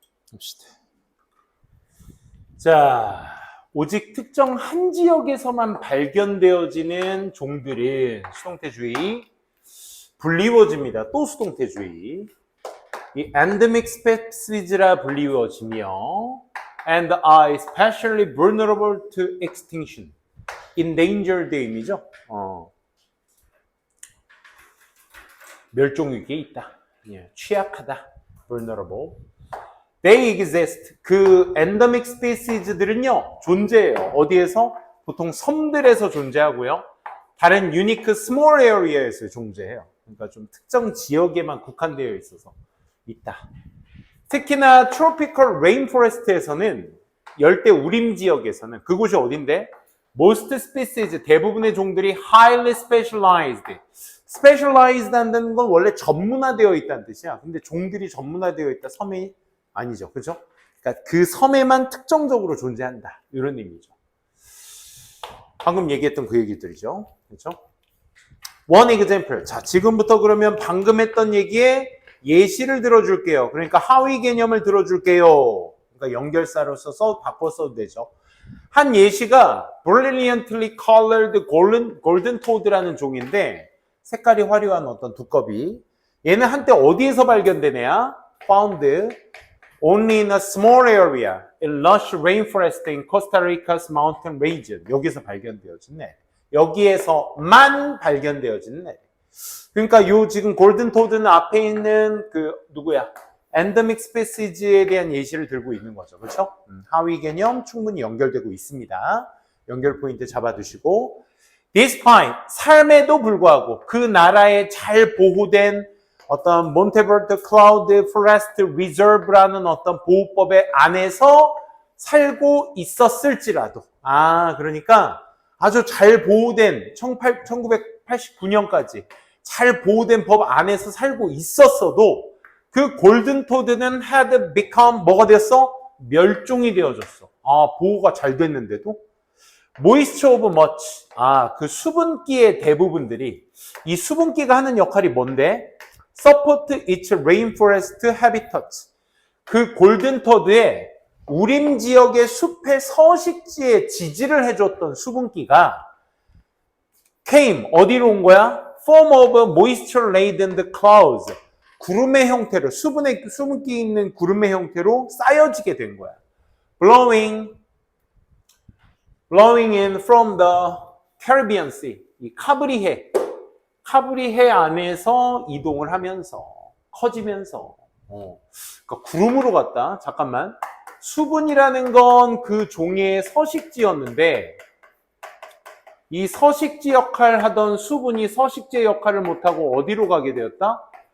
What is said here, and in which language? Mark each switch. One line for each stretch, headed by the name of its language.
Korean: 봅시다. 자, 오직 특정 한 지역에서만 발견되어지는 종들은 수동태주의, 불리워집니다. 또 수동태주의.
English: 이 endemic species라
Korean: 불리워지며
English: and are especially vulnerable to extinction.
Korean: endangered 의미죠. 멸종 위기에 있다. 취약하다. vulnerable.
English: They exist.
Korean: 그 endemic species들은요, 존재해요. 어디에서? 보통 섬들에서 존재하고요. 다른 unique small area에서 존재해요. 그러니까 좀 특정 지역에만 국한되어 있어서 있다. 특히나 tropical rainforest에서는, 열대 우림 지역에서는, 그곳이 어딘데?
English: Most species,
Korean: 대부분의 종들이
English: highly specialized.
Korean: specialized 한다는 건 원래 전문화되어 있다는 뜻이야. 근데 종들이 전문화되어 있다, 섬이 아니죠. 그죠? 그러니까 그 섬에만 특정적으로 존재한다. 이런 의미죠. 방금 얘기했던 그 얘기들이죠. 그렇죠?
English: One example.
Korean: 자, 지금부터 그러면 방금 했던 얘기에 예시를 들어줄게요. 그러니까 하위 개념을 들어줄게요. 그러니까 연결사로 써서 바꿔 써도 되죠. 한 예시가 brilliantly colored golden toad라는 종인데 색깔이 화려한 어떤 두꺼비. 얘는 한때 어디에서 발견되냐?
English: Found only in a small area in lush rainforest in Costa Rica's mountain region.
Korean: 여기서 발견되어진 애. 여기에서만 발견되어진 애. 그러니까 요 지금 골든 토드는 앞에 있는 그 누구야? 엔데믹 스피시즈에 대한 예시를 들고 있는 거죠. 그렇죠? 하위 개념 충분히 연결되고 있습니다. 연결 포인트 잡아두시고 despite 삶에도 불구하고 그 나라에 잘 보호된 어떤 몬테버트 클라우드 포레스트 리저브라는 어떤 보호법의 안에서 살고 있었을지라도 그러니까 아주 잘 보호된 1989년까지 잘 보호된 법 안에서 살고 있었어도 그 골든 토드는
English: had become
Korean: 뭐가 됐어? 멸종이 되어졌어. 보호가 잘 됐는데도
English: moisture of much.
Korean: 그 수분기의 대부분들이 이 수분기가 하는 역할이 뭔데?
English: support its rainforest habitats.
Korean: 그 골든 토드의 우림 지역의 숲의 서식지에 지지를 해줬던 수분기가
English: came
Korean: 어디로 온 거야?
English: form of moisture laden clouds.
Korean: 구름의 형태로 수분기 있는 구름의 형태로 쌓여지게 된 거야.
English: blowing in from the Caribbean Sea.
Korean: 이 카브리해 안에서 이동을 하면서 커지면서 그러니까 구름으로 갔다. 잠깐만. 수분이라는 건 그 종의 서식지였는데 이 서식지 역할을 하던 수분이 서식지의 역할을 못하고 어디로 가게 되었다?